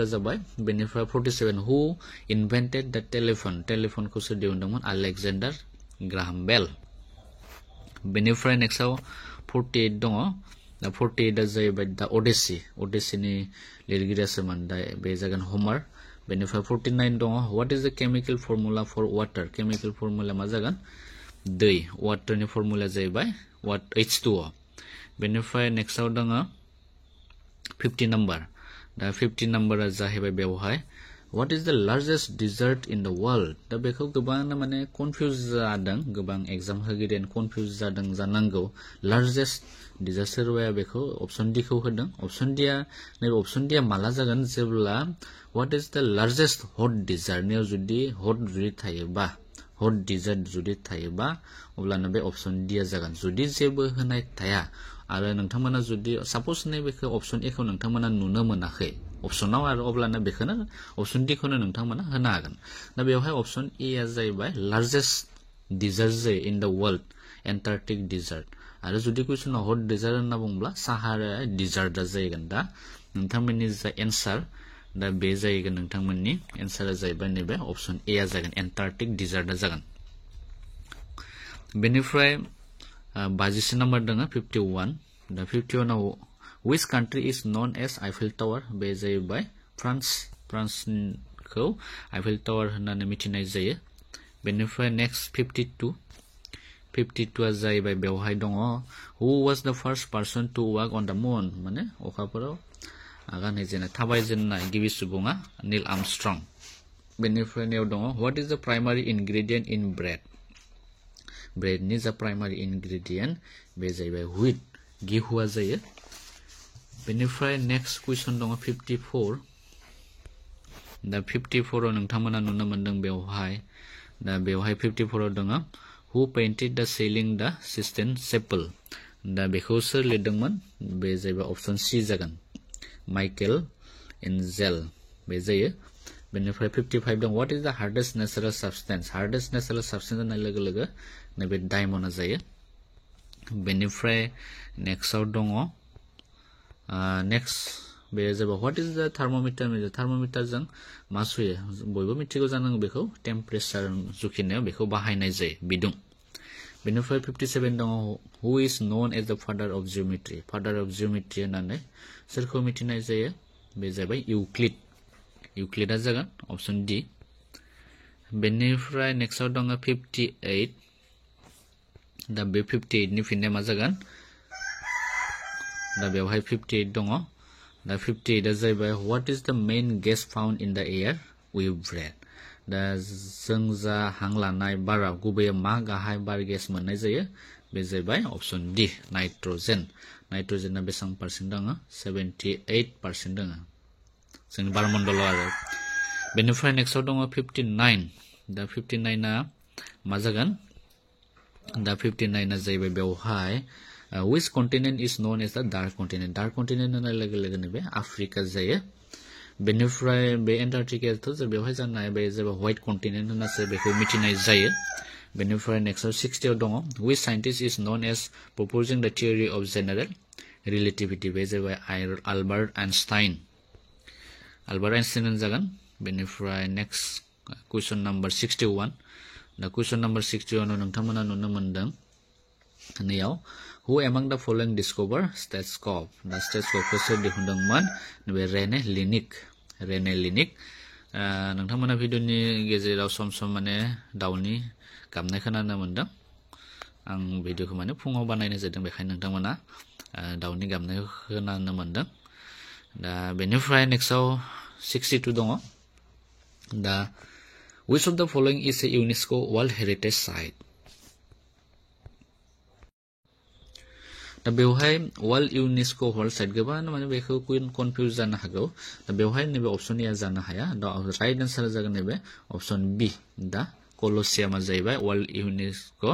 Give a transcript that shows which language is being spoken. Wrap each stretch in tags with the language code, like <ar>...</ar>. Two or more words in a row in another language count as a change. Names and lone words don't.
<brx>जाबाय बेनिफ्राय 47</brx> <en>who invented the telephoneखौ</en> <brx>सोर दिहुनदोंमोन आलेक्जेन्डार ग्राहाम बेल बेनिफ्राय नेक्स्टआव 48 दङ दा 48 आ जाहैबाय दा अडेसिनि लिरगिरिया सोरमोन दा बे जागोन हमार बेनिफ्राय 49 दङ</brx> <en>what is the chemical formula for water chemical formula</en> <brx>मा जागोन दै वाटारनि फर्मुला जाहैबाय H2O बेनिफ्राय नेक्स्टआव दङ 50 नम्बर दा 50 नम्बरा जाहैबाय बेवहाय</brx> <en>what is the largest desert in the world</en> <brx>दा बेखौ गोबांनो माने कन्फ्यूज जादों गोबां एग्जाम होगिरियान कन्फ्यूज जादों जानांगौ</brx> <en>largest desert</en> <brx>सोरबाया बेखौ</brx> <en>option D</en> <brx>खौ होदों</brx> <en>option D</en> <brx>आ नैबे</brx> <en>option D</en> <brx>आ माला जागोन जेब्ला</brx> <en>what is the largest hot desert</en> <brx>नियाव जुदि हट डिजर्ट जुदि थायोबा अब्लानो बे</brx> <en>option D</en> <brx>आ जागोन जुदि जेबो होनाय थाया आरो नोंथांमोना जुदि सपोज नैबेखौ</brx> <en>option A</en> <brx>खौ नोंथांमोना नुनो मोनाखै ऑप्शनाव आरो अब्लानो बेखौनो</brx> <en>option D</en> <brx>खौनो नोंथांमोना होनो हागोन दा बेवहाय</brx> <en>option A</en> <brx>आ जाहैबाय</brx> <en>largest desert</en> <brx>जायो</brx> <en>in the world Antarctic desert</en> <brx>आरो जुदि कुइसनाव</brx> <en>hot desert</en> <brx>होनना बुंब्ला साहारा डिजर्टआ जाहैगोन दा नोंथांमोननि जा एन्सार दा बे जाहैगोन नोंथांमोननि एन्सारा जाहैबाय नैबे</brx> <en>option A</en> <brx>आ जागोन एन्टार्कटिक डिजर्टआ जागोन बेनिफ्राय 52 नम्बर दङ 51 दा 51 आव</brx> <en>which country is known as Eiffel Tower</en> <brx>बे जाहैबाय फ्रान्सखौ आइफेल टावार होननानै मिथिनाय जायो बेनिफ्राय नेक्स्ट 52 आ जाहैबाय बेवहाय दङ</brx> <en>who was the first person to walk on the moon</en> <brx>माने अखाफोराव आगान होजेननाय थाबायजेननाय गिबि सुबुङा नील आर्मस्ट्रं बेनिफ्राय नेयाव दङ</brx> <en>what is the primary ingredient in bread</en> <brx>ब्रेडनि जा प्राइमारि इनग्रेडियेन्ट बे जाहैबाय व्हीट गेहुआ जायो बेनिफ्राय नेक्स्ट कुइसन दङ 54 दा 54 आव नोंथांमोना नुनो मोनदों बेवहाय दा बेवहाय 54 आव दङ</brx> <en>who painted the ceiling the</en> <brx>सिस्टेन चेपल दा बेखौ सोर लिरदोंमोन बे जाहैबाय</brx> <en>option C</en> <brx>जागोन माइकेल एन्जेल बे जायो बेनिफ्राय 55 दं</brx> <en>what is the hardest natural substance</en> <brx>होननाय लोगो लोगो नैबे डायमन्डआ जायो बेनिफ्राय नेक्स्टआव दङ नेक्स्ट बे जाबाय</brx> <en>what is the</en> <brx>थार्मोमिटारजों मा सुयो बयबो मिथिगौ जानांगौ बेखौ टेम्पारेचार जुखिनायाव बेखौ बाहायनाय जायो बिदुं बेनिफ्राय 57 दङ</brx> <en>who is known as the father of geometry</en> <brx>होननानै सोरखौ मिथिनाय जायो बे जाबाय इउक्लिडआ जागोन</brx> <en>option D</en> <brx>बेनिफ्राय नेक्स्टआव दङ 58 दा बे 58 नि फिननाया मा जागोन दा बेवहाय 58 दङ दा 58 आ जाहैबाय</brx> <en>what is the main gas found in the air we breathe</en> <brx>दा जों जा हां लानाय बाराव गुबैयै मा गाहाय बार गेस मोननाय जायो बे जाबाय</brx> <en>option D nitrogen</en> <brx>नाइट्रोजना बेसां परसेंट दङ 78% दङ जोंनि बारमण्डलाव आरो बेनिफ्राय नेक्स्टआव दङ 59 दा 59 आ मा जागोन दा 59 आ जाहैबाय बेवहाय</brx> <en>which continent is known as the dark continent</en> <brx>होननाय लोगो लोगोनो बे आफ्रिका जायो बेनिफ्राय बे एन्टार्कटिकायाथ' जे बेवहाय जानाय बे जेबो</brx> <en>white continent</en> <brx>होननासो बेखौ मिथिनाय जायो बेनिफ्राय नेक्स्टआव 60 आव दङ</brx> <en>which scientist is known as proposing the theory of general relativity</en> <brx>बे जाबाय आल्बार्ट आइनस्टाइन जागोन बेनिफ्राय नेक्स्ट</brx> <en>question number 61</en> <brx>दा</brx> <en>question number 61</en> <brx>नोंथांमोना नुनो मोनदों नैयाव</brx> <en>who among the following discover stethoscope</en> <brx>दा stethoscope खौ सोर दिहुनदोंमोन बे रेने लिनिक नोंथांमोना भिडिअनि गेजेराव सम सम माने दाउनि गाबनाय खोनानो मोनदों आं भिडिअखौ माने फुङाव बानायनाय जादों बेखायनो नोंथांमोना दाउनि गाबनाय खोनानो मोनदों दा बेनिफ्राय नेक्स्टआव 62 दङ दा</brx> <en>which of the following is a UNESCO World Heritage Site</en> <brx>दा बेवहाय</brx> <en>world UNESCO world site</en> <brx>गोबां माने बेखौ कन्फ्यूज जानो हागौ दा बेवहाय नैबे</brx> <en>option A</en> <brx>जानो हाया दा</brx> <en>right answer</en> <brx>जागोन नैबे</brx> <en>option B</en> <brx>दा कलसियामा जाहैबाय</brx> <en>world UNESCO</en>